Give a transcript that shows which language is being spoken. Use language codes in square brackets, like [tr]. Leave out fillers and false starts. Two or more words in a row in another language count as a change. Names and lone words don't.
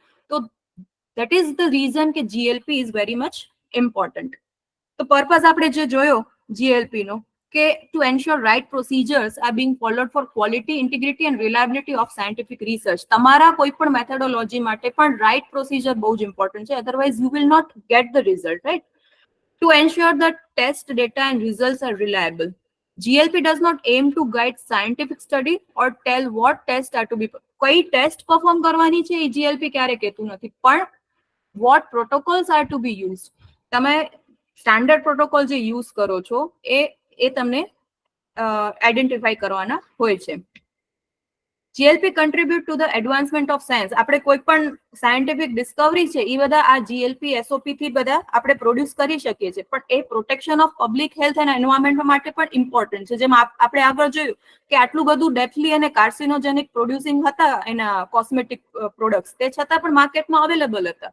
[en] તો that is the reason કે GLP is very much important. તો પર્પઝ [gu] આપણે જે જોયો GLP નો કે [en] to ensure right procedures are being followed for quality, integrity and reliability of scientific research. [gu] તમારા કોઈ પણ મેથોડોલોજી માટે પણ [en] right procedure [gu] બહુ જ ઇમ્પોર્ટન્ટ છે, [en] otherwise you will not get the result, right? To ensure that test data and results are reliable, GLP does not aim to guide scientific study or tell what tests are to be. [gu] કઈ ટેસ્ટ પરફોર્મ કરવાની છે એ GLP ક્યારે કહેતું નથી, પણ [en] what protocols are to be used. [gu] તમે [en] standard protocol [gu] જે યુઝ કરો છો એ તમને આઈડેન્ટિફાઈ કરવાના હોય છે. [en] GLP contribute to the advancement of science. [gu] આપણે કોઈ પણ [en] scientific discovery [gu] છે એ બધા આ GLP SOP થી બધા આપણે પ્રોડ્યુસ કરી શકીએ છીએ, પણ એ [en] protection of public health [gu] અને એન્વાયરમેન્ટ માટે પણ ઇમ્પોર્ટન્ટ છે. જેમ આપણે આગળ જોયું કે આટલું બધું ડેથલી અને કાર્સિનોજેનિક પ્રોડ્યુસિંગ હતા એના [en] cosmetic products, [gu] તે છતાં પણ માર્કેટમાં અવેલેબલ હતા.